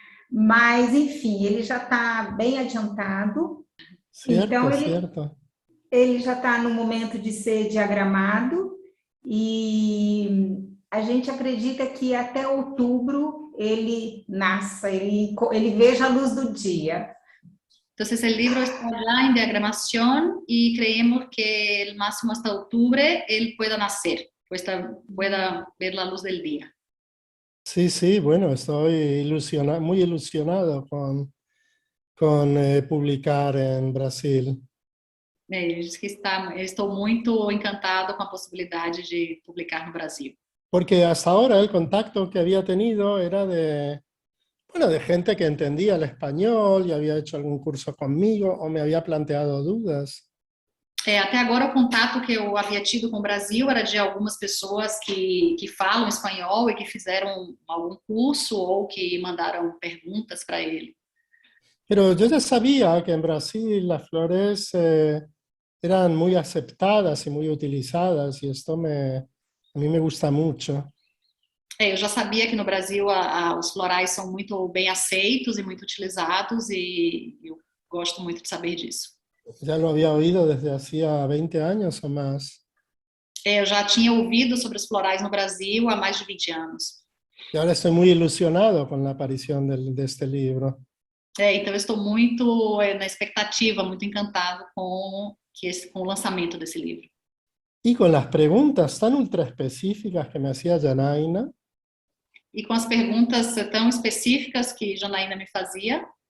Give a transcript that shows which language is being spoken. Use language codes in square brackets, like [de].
[pt] Mas, enfim, ele já está bem adiantado. [es] Cierto, [pt] Então, [es] cierto. [pt] ele já está no momento de ser diagramado, e a gente acredita que até outubro ele nasça, ele veja a luz do dia. [es] Entonces el libro está ya en diagramación y creemos que el máximo hasta octubre él pueda nacer, pueda ver la luz del día. Sí, sí, bueno, estoy muy ilusionado con publicar en Brasil. [pt] Ele diz que estou muito encantado com a possibilidade de publicar no Brasil. [es] Porque hasta ahora el contacto que había tenido era de gente que entendía el español y había hecho algún curso conmigo o me había planteado dudas. [pt] Até agora o contato que eu havia tido com o Brasil era de algumas pessoas que falam espanhol e que fizeram algum curso ou que mandaram perguntas para ele. [es] Pero yo ya sabía que en Brasil las flores eran muy aceptadas y muy utilizadas y esto a mí me gusta mucho. [pt] Eu já sabia que no Brasil os florais são muito bem aceitos e muito utilizados e eu gosto muito de saber disso. [es] Ya lo había oído desde hacía 20 años o más. [pt] Eu já tinha ouvido sobre os florais no Brasil há mais de 20 anos. [es] Y ahora estoy muy ilusionado con la aparición de este libro. [pt] Então eu estou muito na expectativa, muito encantado com o lançamento desse livro. [es] Y con las preguntas tan ultra específicas que me hacía Janaina, [pt] E com as perguntas tão específicas que Janaína me fazia,